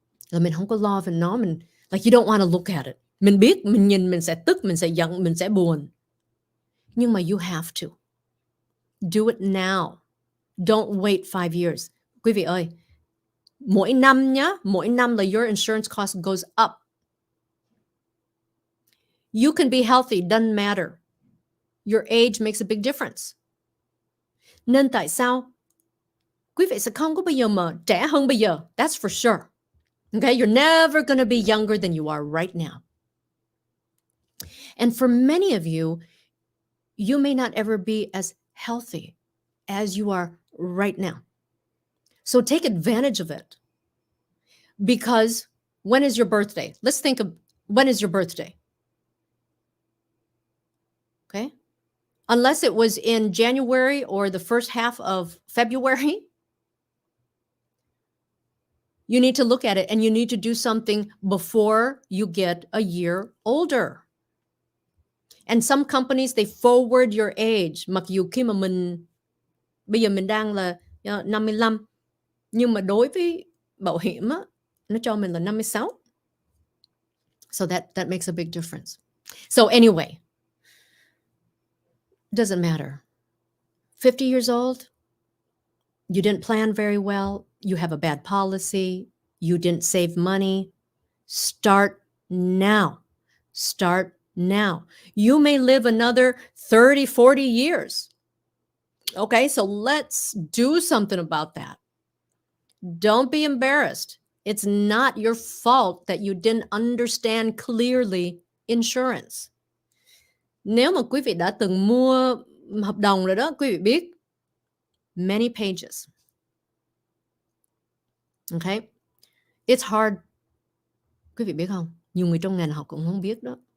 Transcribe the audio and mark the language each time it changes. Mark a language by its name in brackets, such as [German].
[Vietnamese] Là mình không có lo về nó, mình [English] like you don't want to look at it. [Vietnamese] Mình biết, mình nhìn mình sẽ tức, mình sẽ giận, mình sẽ buồn. Nhưng mà [English] you have to. Do it now. Don't wait 5 years. [Vietnamese] Quý vị ơi, mỗi năm nhá, mỗi năm là [English] your insurance cost goes up. You can be healthy, doesn't matter. Your age makes a big difference. [Vietnamese] Nên tại sao quý vị sẽ không có bao giờ mà trẻ hơn bây giờ? [English] That's for sure. Okay, you're never going to be younger than you are right now. And for many of you, you may not ever be as healthy as you are right now. So take advantage of it. Because when is your birthday? Let's think of when is your birthday? Okay? Unless it was in January or the first half of February, you need to look at it and you need to do something before you get a year older. And some companies, they forward your age. [Vietnamese] Mặc dù khi mà bây giờ mình đang là 55, nhưng mà đối với bảo hiểm á, nó cho mình là 56. [English] So that makes a big difference. So anyway, doesn't matter. 50 years old, you didn't plan very well, you have a bad policy, you didn't save money. Start now. Start now. You may live another 30, 40 years. Okay, so let's do something about that. Don't be embarrassed. It's not your fault that you didn't understand clearly insurance. [Vietnamese] Nếu mà quý vị đã từng mua hợp đồng rồi đó, quý vị biết [English] many pages. Okay? It's hard. [Vietnamese] Quý vị biết không? Nhiều người trong ngành học cũng không biết đó.